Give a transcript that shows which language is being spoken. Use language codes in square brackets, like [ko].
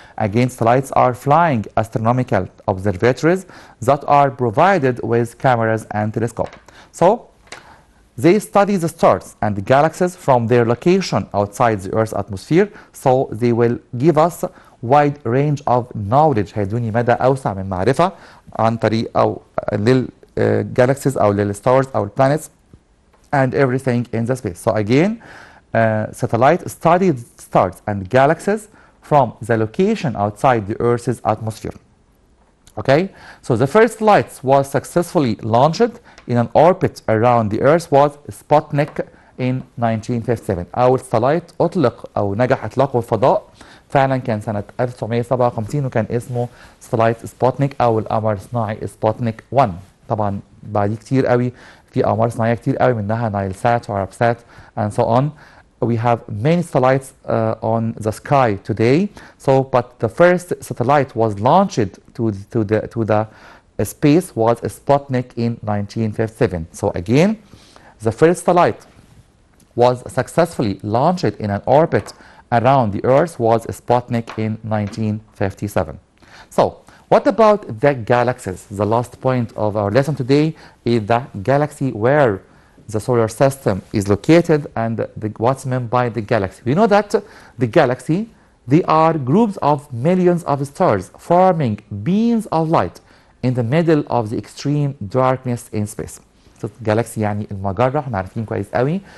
[en] Again, satellites are flying astronomical observatories that are provided with cameras and telescopes. So they study the stars and the galaxies from their location outside the Earth's atmosphere, so they will give us wide range of knowledge. [ar] هيدوني مدى أوسع من معرفة عن طريق أو للجالكسيز أو للستارز أو البلانيتس [en] and everything in the space. So again, satellite studied stars and galaxies from the location outside the Earth's atmosphere. Okay, so the first light was successfully launched in an orbit around the Earth was Sputnik in 1957. [ar] أول satellite أطلق أو نجح إطلاقه الفضاء فعلا كان سنة 1957 وكان اسمه satellite سبوتنيك أو القمر الصناعي سبوتنيك 1. طبعا بعد كتير قوي في أقمار صناعية كتير قوي منها نايل سات وعرب سات [en] and so on. We have many satellites on the sky today. So, but the first satellite was launched to the space was Sputnik in 1957. So again, the first satellite was successfully launched in an orbit around the Earth was Sputnik in 1957. So, what about the galaxies? The last point of our lesson today is the galaxy where the solar system is located and what's meant by the galaxy. We know that the galaxy, they are groups of millions of stars forming beams of light in the middle of the extreme darkness in space. [ar] So galaxy يعني المجرة، احنا عارفين كويس قوي.